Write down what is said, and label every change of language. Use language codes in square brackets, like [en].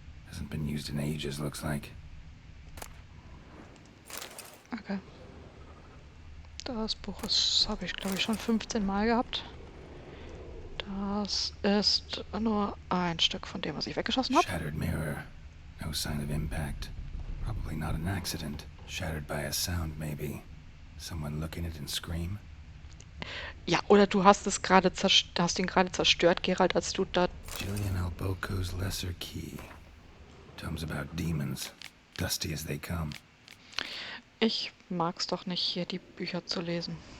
[en] Hasn't been used in ages, looks like. Okay. [de] Das Buch habe ich, glaube ich, schon 15 Mal gehabt. Das ist nur ein Stück von dem, was ich weggeschossen habe. [en] Shattered mirror. No sign of impact. Probably not an accident. Shattered by a sound, maybe. Someone look in it and scream. [de] Ja, oder du hast es gerade hast ihn gerade zerstört, Geralt, als du da... [en] Julian Alboco's Lesser Key. Tomes about demons. Dusty as they come. [de] Ich mag's doch nicht, hier die Bücher zu lesen.